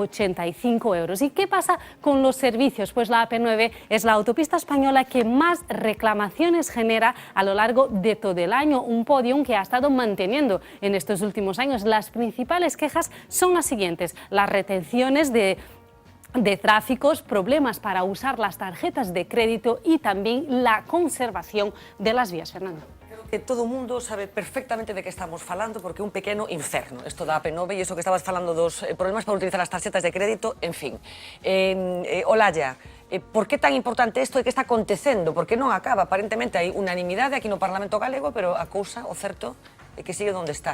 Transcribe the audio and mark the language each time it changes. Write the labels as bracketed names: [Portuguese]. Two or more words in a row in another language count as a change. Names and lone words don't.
[Spanish] ¿Y qué pasa con los servicios? Pues la AP9 es la autopista española la que más reclamaciones genera a lo largo de todo el año, un podium que ha estado manteniendo en estos últimos años. Las principales quejas son las siguientes: las retenciones de tráficos, problemas para usar las tarjetas de crédito y también la conservación de las vías. Fernando. [Galician] Que todo o mundo sabe perfectamente de que estamos falando, porque é un pequeno inferno isto da AP9 e iso que estabas falando dos problemas para utilizar as tarxetas de crédito, en fin. Olalla, por que tan importante isto e que está acontecendo? Porque non acaba, aparentemente hai unanimidade aquí no Parlamento galego, pero a cousa, o certo, é que sigue onde está.